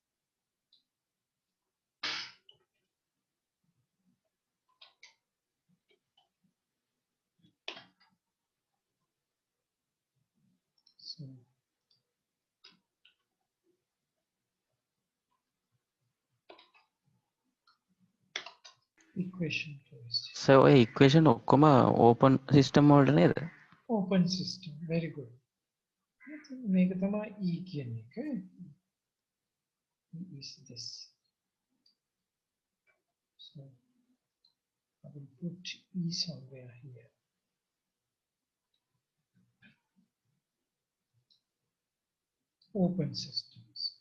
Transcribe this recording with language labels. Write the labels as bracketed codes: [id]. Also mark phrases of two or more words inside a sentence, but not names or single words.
[en] So equation 2 is So equation ඔක්කොම open system වලට නේද? open system. Very good. [si] මේක තමයි E කියන එක. [en] E is this. So I will put E somewhere here. Open systems.